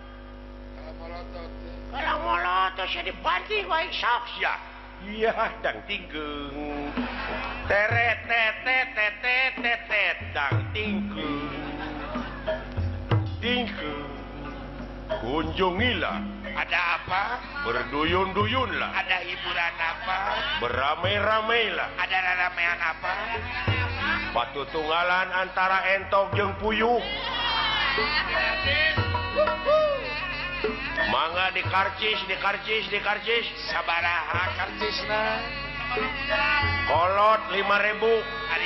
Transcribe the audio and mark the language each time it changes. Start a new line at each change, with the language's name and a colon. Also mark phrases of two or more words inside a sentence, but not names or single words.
Sundanese: kalau molotot sia dibanting ku aing sok sia iya dang tinggeung teret tetet tetet tetet dang tinggeung tinggeung kunjungilah
Indonesian: ada apa berduyun-duyunlah ada hiburan apa beramai-ramailah ada ramean apa
Sundanese: patutunggalan antara entok jeung puyuh mangga dikarcis sabaraha karcisna kolot 5.000 ari